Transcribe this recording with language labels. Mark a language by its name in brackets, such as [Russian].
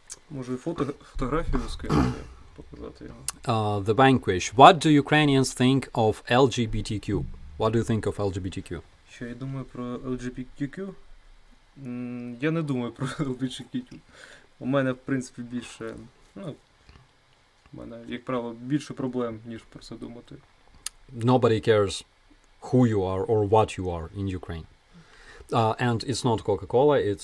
[Ukrainian] Може і фотографію скинути, показати його. [English] The Vanquish. What do Ukrainians think of LGBTQ? What do you think of LGBTQ? [Ukrainian] Що я думаю про LGBTQ? Я не думаю про LGBTQ. У мене, в принципі, більше, у мене, як правило, більше проблем, ніж про це думати. [English] Nobody cares who you are or what you are in Ukraine. And it's not Coca-Cola.